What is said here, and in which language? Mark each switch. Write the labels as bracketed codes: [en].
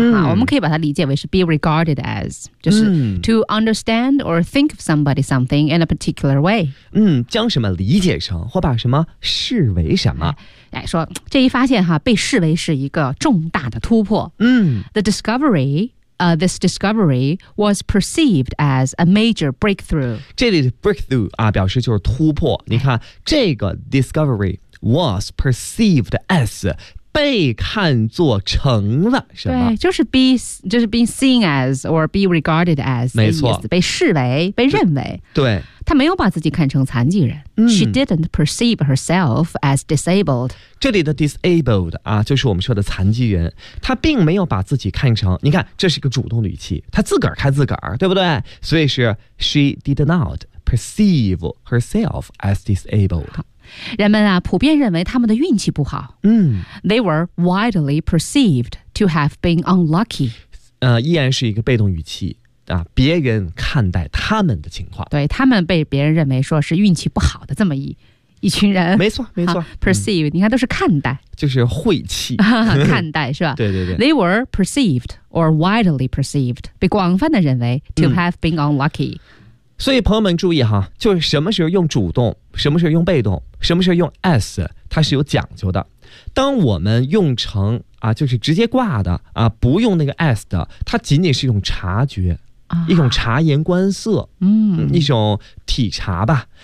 [zh] 嗯。我们可以把它理解为是 [en] be regarded as， [zh] 就是 [en] to understand or think of somebody something in a particular way。 [zh] 嗯，将什么理解成或把什么视为什么。哎，说这一发现哈，被视为是一个重大的突破。嗯 [en] ，the discovery。 This discovery was perceived as a major breakthrough. [zh] 这里的 breakthrough 啊，表示就是突破。你看，这个 [en] discovery was perceived as [zh] 被看作成了什么？对，就是 [en] being seen as or be regarded as， [zh] 没错，被视为，被认为。对，她没有把自己看成残疾人。嗯、 [en] She didn't perceive herself as disabled。 [zh] 这里的 disabled 啊，就是我们说的残疾人。她并没有把自己看成，你看，这是一个主动的语气，她自个儿看自个儿，对不对？所以是 [en] she did not perceive herself as disabled。 [zh] 人们啊，普遍认为他们的运气不好。嗯 [en] ，They were widely perceived to have been unlucky。 [zh] 依然是一个被动语气啊，别人看待他们的情况，对他们被别人认为说是运气不好的这么一群人，没错没错。 Perceive，、嗯、你看都是看待，就是晦气，看待是吧？对对对。 [en] They were perceived or widely perceived， [zh] 被广泛的认为 [en] to have been unlucky。 [zh] 所以朋友们注意哈，就是什么时候用主动，什么时候用被动，什么时候用 as， 它是有讲究的。当我们用成啊，就是直接挂的啊，不用那个 as 的，它仅仅是一种察觉，一种察言观色，一种体察吧。